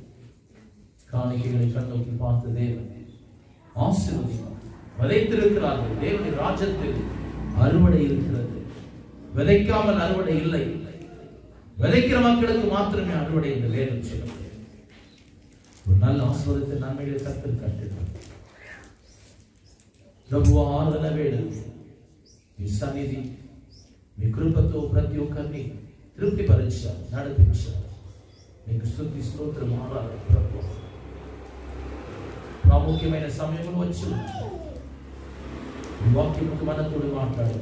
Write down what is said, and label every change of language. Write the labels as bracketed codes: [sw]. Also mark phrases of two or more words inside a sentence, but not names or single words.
[ta] காணிக்கைகளை கண்ணோக்கி பார்த்த தேவன் ஆசீர்வதிப்பார். விதைத்திருக்கிறார்கள். தேவனுடைய ராஜ்யத்தில் அறுவடை இருக்கிறது. விதைக்காமல் அறுவடை இல்லை. விதைக்கிற மக்களுக்கு மாத்திரமே அறுவடை என்று வேதம் சொல்லுகிறது. ஒரு நல்ல ஆசீர்வாதத்தை நன்மைகளை கர்த்தர் கட்டினார். [te] ప్రభువా ఆరాధన వేళ మీ సన్నిధి మీ కృపతో ప్రతి ఒక్కరిని తృప్తిపరిచారు, నడిపించారు. మీకు స్తుతి స్తోత్రం ఆరాధన ప్రభువా. ప్రాముఖ్యమైన సమయంలో వచ్చి ఈ వాక్యముతో మనతో మాట్లాడండి.